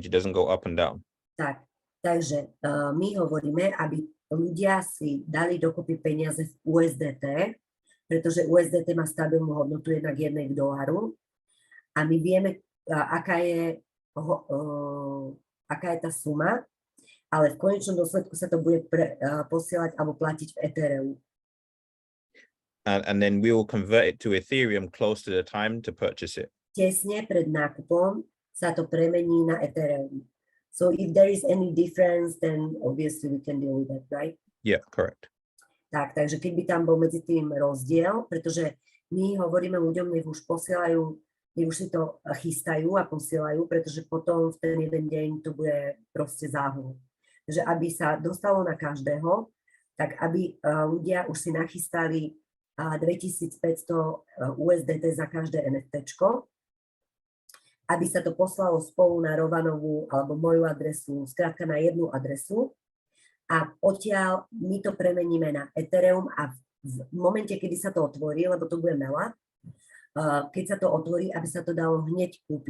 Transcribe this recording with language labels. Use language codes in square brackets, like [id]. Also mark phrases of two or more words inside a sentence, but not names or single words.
[en] It doesn't go up and down. [sk] Takže my hovoríme, aby ľudia si dali dokopy peniaze v USDT, pretože USDT má stabilnú hodnotu jednak $1 a my vieme, aká je tá suma, ale v konečnom dôsledku sa to bude posielať alebo platiť v Ethereum. [en] And then we will convert it to Ethereum close to the time to purchase it. [sk] Tesne pred nákupom sa to premení na Ethereum. [en] So if there is any difference, then obviously we can deal with that, right? Yeah, correct. [sk] Takže keď by tam bol medzi tým rozdiel, pretože my hovoríme ľuďom, nech už si to chystajú a posielajú, pretože potom v ten jeden deň to bude proste záhul. Takže aby sa dostalo na každého, tak aby ľudia už si nachystali 2500 USDT za každé NFTčko, aby sa to poslalo spolu na Rovanovú alebo moju adresu, skrátka na jednu adresu a odtiaľ my to premeníme na Ethereum a v momente, kedy sa to otvorí, lebo to bude mela, keď sa to otvorí, aby sa to dalo hneď kúpiť.